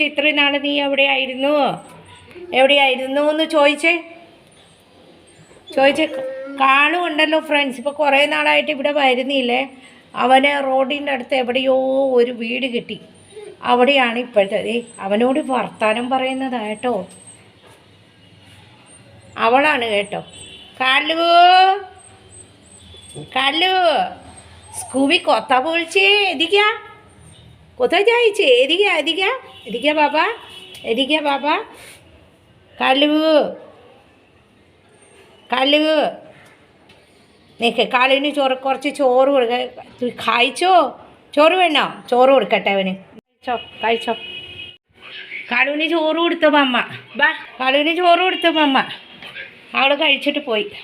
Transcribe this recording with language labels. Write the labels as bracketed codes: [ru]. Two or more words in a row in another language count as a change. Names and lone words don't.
[ml] ഇത്രയും നാളെ നീ എവിടെയായിരുന്നു എന്ന് ചോദിച്ച് കാലു ഉണ്ടല്ലോ ഫ്രണ്ട്സ്. ഇപ്പോൾ കുറേ നാളായിട്ട് ഇവിടെ വരുന്നില്ലേ. അവന് റോഡിൻ്റെ അടുത്ത് എവിടെയോ ഒരു വീട് കിട്ടി, അവിടെയാണ് ഇപ്പോഴത്തെ. അവനോട് വർത്താനം പറയുന്നതാട്ടോ, അവളാണ് കേട്ടോ. [bn] কালু স্কুবি কথা বলছে। এদিকে কোথায় যাইছে? এদিকে বাবা কালু നിൽക്ക്. [ml] കാലുവിന് കുറച്ച് ചോറ് കൊടുക്ക. കഴിച്ചോ? ചോറ് വേണോ? ചോറ് കൊടുക്കട്ടെ അവന്. കഴിച്ചോ. കാലുവിന് ചോറ് കൊടുത്തു മമ്മ. കാലുവിന് ചോറ് കൊടുത്തു മമ്മ. അവൾ കഴിച്ചിട്ട് പോയി.